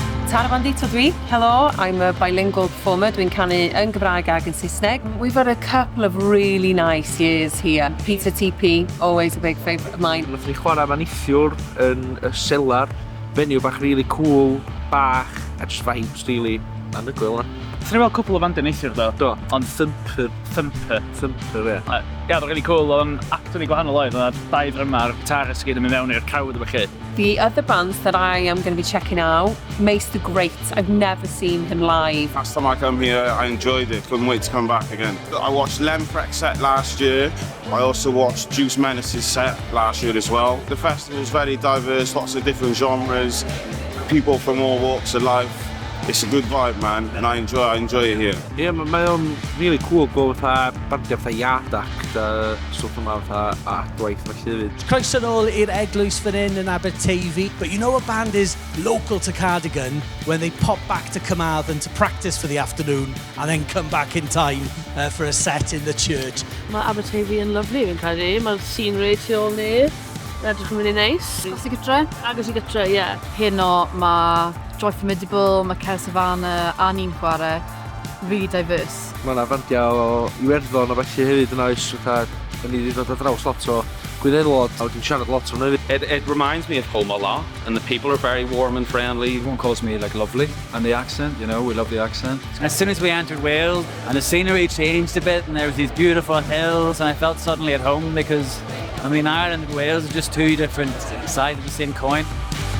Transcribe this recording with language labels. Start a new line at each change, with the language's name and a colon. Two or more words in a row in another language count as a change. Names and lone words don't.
Welsh: Tara Bandito dwi.
English: Hello, I'm a bilingual performer.
Welsh: Dwi'n canu yn Gymraeg ag yn Saesneg.
English: We've had a couple of really nice years here. Peter TP, always a big favourite of mine.
Welsh: Nath ni chwarae fan neithiwr yn y Selar, fenyw bach
English: really cool,
Welsh: bach, a
English: just vibes really
Welsh: anhygoel. Nath ni weld cwpl o fandau neithiwr do? Do, ond Thumper, ie. Ie, oedd
English: really cool,
Welsh: ond actually gwahanol oedd, oedd dau dryma'r Tara sy'n mynd mewn i'r cawd efo chi.
English: The other bands that I am going to be checking out, Mace the Great. I've never seen him live. Last time I come here, I enjoyed it. Couldn't wait to come back again. I watched Lemprecht's set last year. I also watched Juice Menace's set last year as well. The festival's very diverse, lots of different genres, people from all walks of life. It's a good vibe, man, and I enjoy it here.
Welsh: Ie, mae o'n
English: really cool
Welsh: gweld fatha bandiau fatha Iard Act a stwff yma fatha adwaith felly hefyd. Croeso nôl i'r eglwys fan hyn yn Aberteifi.
English: But you know a band is local to Cardigan when they pop back to Carmarthen to practice for the afternoon and then come back in time for a set in the church.
Welsh: Mae Aberteifi yn lyflu fi'n credu. Mae'r scenery tu ôl ni. Edrych yn mynd i neis. Agos i gytre? Agos i gytre, ie. Heno mae Joy Formidable, mae Cer Savannah a ni'n chwarae,
English: really diverse.
Welsh: Mae yna bandiau o Iwerddon a felly hefyd yn oes, fatha, da ni wedi dod ar draws lot o Gwynelod, a wedi'n siarad lot o'n hefyd.
English: It reminds me of home a lot, and the people are very warm and friendly. Everyone calls me like lovely, and the accent, you know, we love the accent. As soon as we entered Wales, and the scenery changed a bit, and there was these beautiful hills, and I felt suddenly at home because, I mean, Ireland and Wales are just two different sides of the same coin.